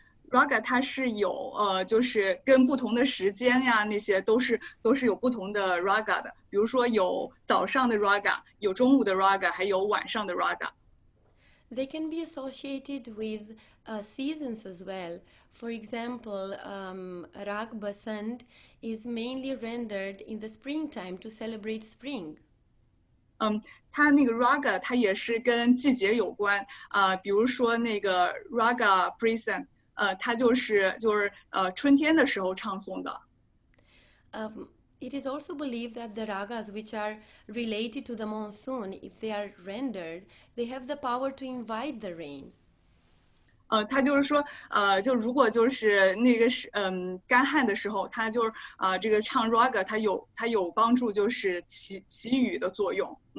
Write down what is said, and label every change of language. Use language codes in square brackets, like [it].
[zh] raga 它是有就是跟不同的时间呀，那些都是有不同的 raga 的。比如说有早上的 raga，有中午的 raga，还有晚上的 raga。 [en] They can be associated with seasons as well. For example, Rag Basant is mainly rendered in the springtime to celebrate spring. [zh] 它那个 raga 它也是跟季节有关比如说那个 raga Prison，它就是春天的时候唱诵的。 [en] It is also believed that the ragas which are related to the monsoon, if they are rendered, they have the power to invite the rain. [zh] 它就是说，就如果就是那个是干旱的时候，它就是这个唱 raga 它有帮助，就是祈雨的作用。